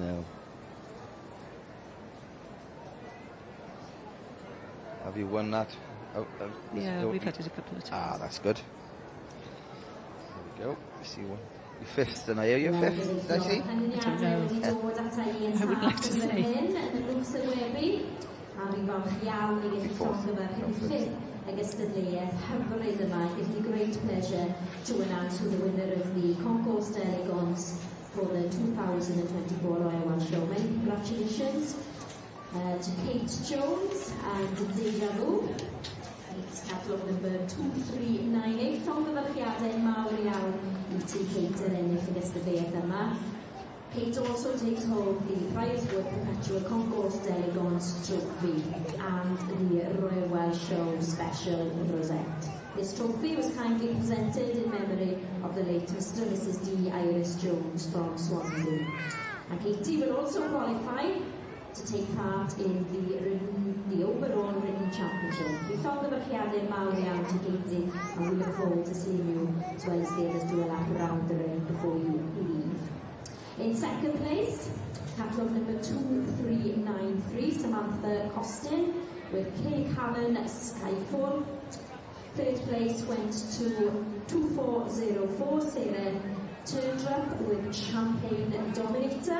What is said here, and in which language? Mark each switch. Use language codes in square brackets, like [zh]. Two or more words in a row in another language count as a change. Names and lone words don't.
[en] No. Have you won that? Yeah, we've had it a couple of times. Ah, that's good. There go. See one. Your fifth, and I hear your fifth, did I see? I don't know. I would like to say. [cy] Ystadleuaeth hyfryd yma. [en] It gives me great pleasure to announce who the winner of the Concourse d'Elegance for the 2024 Royal Welsh Show. Many congratulations to Kate Jones and Deja Vu. It's catalog number 2398. [cy] Llongyfarchiadau mawr iawn I ti Kate yn ennill y gystadleuaeth yma. [en] Kate also takes home the Private Perpetual Concourse d'Elegance Trophy and the Royal Welsh Show Special Rosette. This trophy was kindly presented in memory of the late Mr. and Mrs. D. Iris Jones from Swansea. And Katie will also qualify to take part in the overall ringing championship. We thought the [cy] Llongyfarchiadau mawr iawn [en] to Katie, and we look forward to seeing you as well as the others do a lap around the ring before you leave. In second place, catalog number 2393, Samantha Costin with Kay Callan Skyfall. Third place went to 2404, Sarah Turndrup with Champagne Dominator.